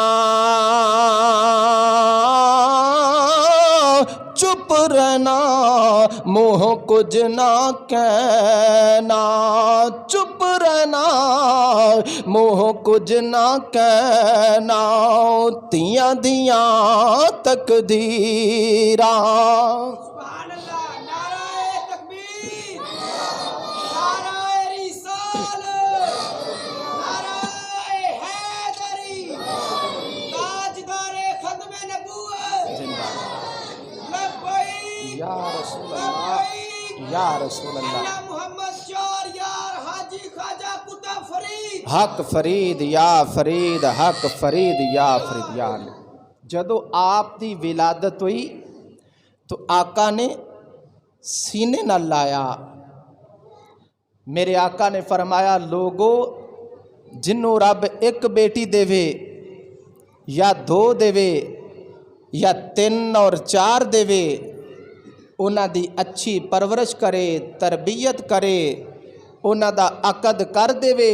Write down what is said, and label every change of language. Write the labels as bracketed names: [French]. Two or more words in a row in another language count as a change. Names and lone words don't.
[Punjabi] چپ رہنا منہ کجھ نہ کہنا چپ رہنا منہ کجھ نہ کہنا دھیاں دیاں تقدیراں. [Urdu] سبحان اللہ، نعرۂ تکبیر، نعرۂ رسالت، نعرۂ حیدری، تاجدارِ ختمِ نبوت. [Arabic] लब्बैक يا رسول الله, लब्बैक يا رسول الله. [Punjabi] اللہ محمد چار یار حاجی خواجہ قطب فرید. حق فرید یا فرید، حق فرید یا فرید یا علی. جدوں آپ دی ولادت ہوئی تو آقا نے سینے نال لایا. میرے آقا نے فرمایا لوکو جنہوں رب اک بیٹی دیوے یا دو دیوے یا تن اور چار دیوے انہاں دی اچھی پرورش کرے، تربیت کرے، انہاں دا عقد کر دیوے.